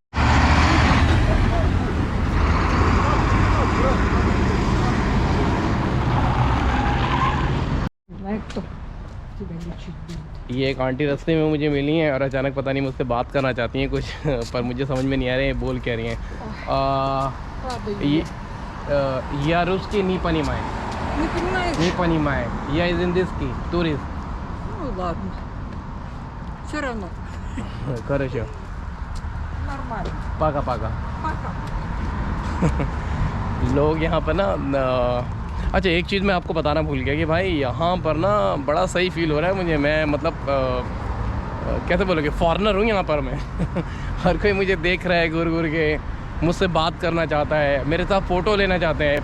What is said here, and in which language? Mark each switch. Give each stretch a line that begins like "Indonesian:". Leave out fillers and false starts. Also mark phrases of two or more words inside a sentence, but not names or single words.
Hindi: ये एक आंटी रास्ते में मुझे मिली हैं और अचानक पता नहीं मुझसे बात करना चाहती हैं कुछ पर मुझे समझ में नहीं आ रहे हैं बोल क्या रही हैं।
Russian: Я русский не понимаю. Не понимаешь? Не понимаю. Я из индийский टूरिस्ट। Ну ладно. Все равно. Хорошо. Нормально. Пока-пока. Пока.
Hindi: लोग यहाँ पर ना अच्छा, एक चीज़ मैं आपको बताना भूल गया कि भाई यहाँ पर ना बड़ा सही फील हो रहा है मुझे। मैं मतलब कैसे बोलोगे, फॉरेनर हूँ यहाँ पर मैं। हर कोई मुझे देख रहा है घूर घूर के, मुझसे बात करना चाहता है, मेरे साथ फ़ोटो लेना चाहते हैं।